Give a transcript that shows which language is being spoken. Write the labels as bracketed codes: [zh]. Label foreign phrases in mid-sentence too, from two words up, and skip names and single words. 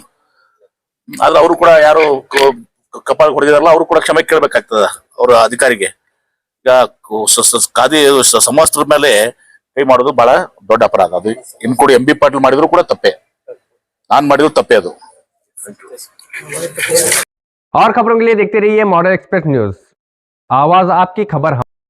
[kn] ಆದ್ರೆ ಅವರು ಕೂಡ ಯಾರು ಕಪಾಳ ಹೊಡೆದಿರಲ್ಲ, ಅವರು ಕೂಡ ಕ್ಷಮೆ ಕೇಳ್ಬೇಕಾಗ್ತದ ಅವ್ರ ಅಧಿಕಾರಿಗೆ. ಈಗ ಖಾದಿ ಸಮವಸ್ತ್ರದ ಮೇಲೆ ಕೈ ಮಾಡೋದು ಬಹಳ ದೊಡ್ಡ ಅಪರಾಧ. ಅದು ಇನ್ಕೂಡಿ MB ಪಾಟೀಲ್ ಮಾಡಿದ್ರು ಕೂಡ ತಪ್ಪೇ, ನಾನ್ ಮಾಡಿದ್ರು ತಪ್ಪೇ ಅದು. [hi] और खबरों के लिए देखते रहिए मॉडल एक्सप्रेस न्यूज, आवाज आपकी खबर।